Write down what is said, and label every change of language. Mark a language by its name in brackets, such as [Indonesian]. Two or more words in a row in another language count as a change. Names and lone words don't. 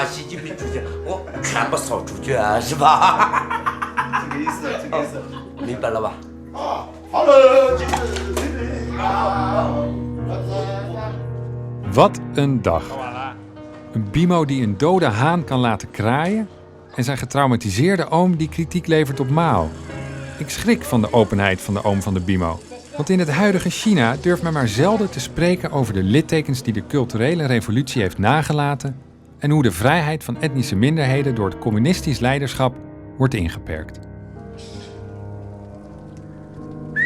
[Chinese] 习近平主席，我全部扫出去啊，是吧？这个意思，明白了吧？好了， [Dutch] Wat een dag. Een Bimo die een dode haan kan laten kraaien en zijn getraumatiseerde oom die kritiek levert op Mao. Ik schrik van de openheid van de oom van de Bimo. Want in het huidige China durft men maar zelden te spreken over de littekens die de culturele revolutie heeft nagelaten en hoe de vrijheid van etnische minderheden door het communistisch leiderschap wordt ingeperkt.